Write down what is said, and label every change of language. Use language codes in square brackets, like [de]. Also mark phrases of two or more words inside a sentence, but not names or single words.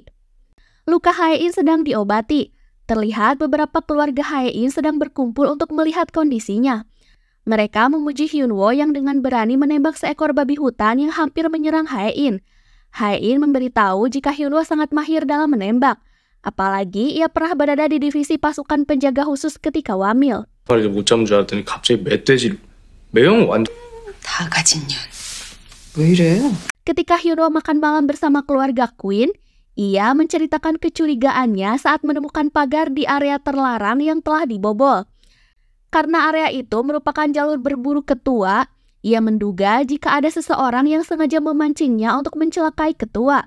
[id] Luka Hae-in sedang diobati. Terlihat beberapa keluarga Hae-in sedang berkumpul untuk melihat kondisinya. Mereka memuji Hyunwoo yang dengan berani menembak seekor babi hutan yang hampir menyerang Hae-in. Hae-in memberitahu jika Hyunwoo sangat mahir dalam menembak. Apalagi ia pernah berada di divisi pasukan penjaga khusus ketika wamil. [ko] 못 잡은 줄 알았더니 갑자기 멧돼지를. 매형 완전 다 가진 년. 왜 이래? [id] Ketika Hyunwoo makan malam bersama keluarga Queen, ia menceritakan kecurigaannya saat menemukan pagar di area terlarang yang telah dibobol. Karena area itu merupakan jalur berburu ketua, ia menduga jika ada seseorang yang sengaja memancingnya untuk mencelakai ketua.